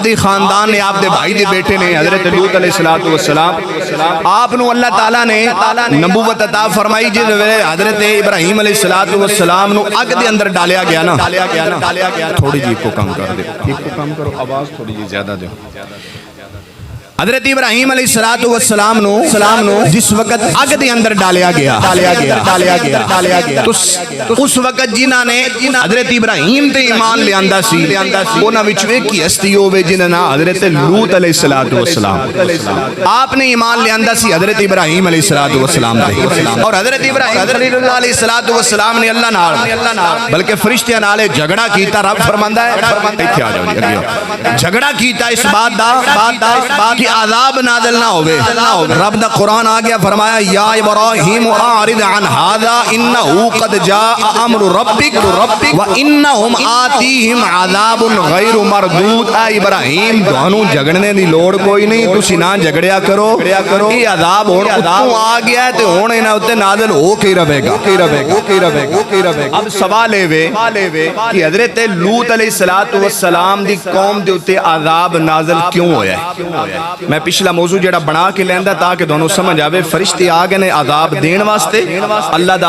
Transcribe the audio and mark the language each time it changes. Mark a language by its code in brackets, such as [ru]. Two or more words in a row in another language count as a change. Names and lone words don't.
[pa] دی خاندان نے آپ دے بھائی دے بیٹے نے حضرت لوط علیہ السلام آپ نو اللہ تعالیٰ نے نبوت عطا فرمائی جس ویلے حضرت ابراہیم علیہ السلام نو اگ دے اندر ڈالیا گیا نا تھوڑی جی کو کم کر دے ایک کو کم کرو آواز تھوڑی جی زیادہ دے حضرت ابراہیم علیہ السلام نو جس وقت اگ دے اندر ڈالیا گیا تو اس وقت جنہاں نے حضرت ابراہیم تے ایمان لے آندہ سی انہاں وچ ایک ہی ہستی ہوئے جنہاں نا حضرت لوط علیہ السلام آپ نے ایمان لے آندہ سی حضرت ابراہیم علیہ السلام تے اور حضرت ابراہیم علیہ السلام نے اللہ نال بلکہ فرشتیاں نالے جھگڑا کیتا رب فرماندا ہے جھگڑا کیتا اس بات دا کہ عذاب نازل نہ ہوئے رب دا قرآن آگیا فرمایا [ar] یا ابراہیم اعرض عن هذا انه قد جاء امر ربک وانہم آتیہم عذاب غیر مردود [pa] اے ابراہیم دونوں جھگڑنے دی لوڑ کوئی نہیں تسی نہ جھگڑیا کرو یہ عذاب ہون اتوں آ گیا ہے تے ہون انہاں اتے نازل ہو کے رہے گا اب سوال ہے کہ حضرت لوط علیہ السلام دی قوم دے اتے عذاب نازل کیوں ہویا ہے میں پچھلا موضوع جڑا بنا کے لیندہ تاکہ دونوں سمجھ آوے فرشتے آگے نے عذاب دین واسطے اللہ دا